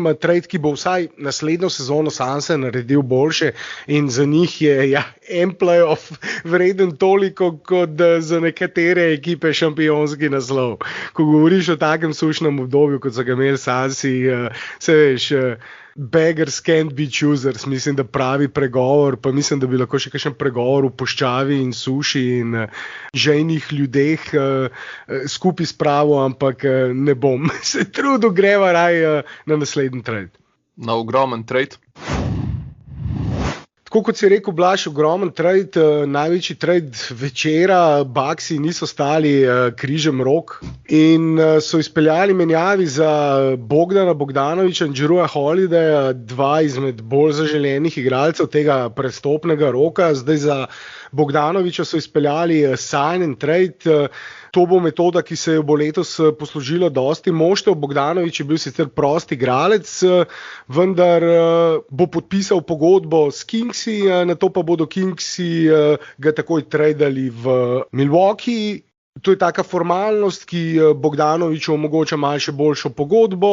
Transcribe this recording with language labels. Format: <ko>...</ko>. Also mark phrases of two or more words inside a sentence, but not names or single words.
<sl>Trade, ki bo vsaj naslednjo sezono sam se naredil boljše in za njih je en playoff vreden toliko, kot za nekatere ekipe šampionski naslov. Ko govoriš o takem sušnem obdobju, kot so ga imeli Sansi, se veš,</sl> <en>beggars can't be choosers,</en> <sl>mislim, da pravi pregovor, pa mislim, da bi lahko še kakšen pregovor v puščavi in suši in žejnih ljudeh skupaj spravil, ampak ne bom se trudil, greva raj na naslednji trade. Na ogromen trade. Tako kot si rekel, Blaž, ogromen trade, največji trade večera, Bucksi niso stali križem rok in so izpeljali menjavi za Bogdana Bogdanovića in Jrua Holidaya, dva izmed bolj zaželenih igralcev tega prestopnega roka. Zdaj za Bogdanovića so izpeljali</sl> <en>sign and trade.</en> <sl>To bo metoda, ki se bo letos poslužila dosti moštev. Bogdanović je bil sicer prost igralec, vendar bo podpisal pogodbo s Kingsi, nato pa bodo Kingsi ga takoj tradali v Milwaukee. To je taka formalnost, ki Bogdanoviću omogoča malo še boljšo pogodbo.</sl>